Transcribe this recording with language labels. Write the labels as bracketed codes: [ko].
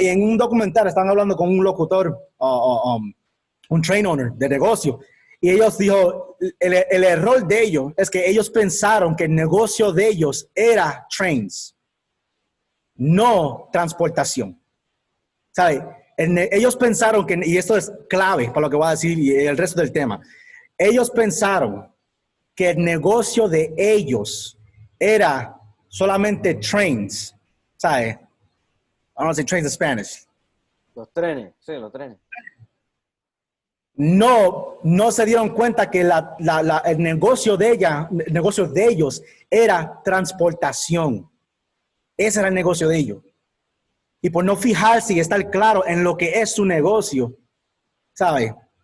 [es] Y en un documental estaban hablando con un locutor, un [en] train owner [es] de negocio, y ellos dijo, el error de ellos es que ellos pensaron que el negocio de ellos era trains, no transportación, ¿sabe? Ellos pensaron que, y esto es clave para lo que voy a decir y el resto del tema, ellos pensaron que el negocio de ellos era solamente trains, ¿sabe? [en] I don't know, say trains in Spanish. [es] Los trenes, sí, los trenes. No se dieron cuenta que el negocio de ellos era transportación. Ese era el negocio de ellos. Y por no fijarse y estar claro en lo que es su negocio, ¿sabe?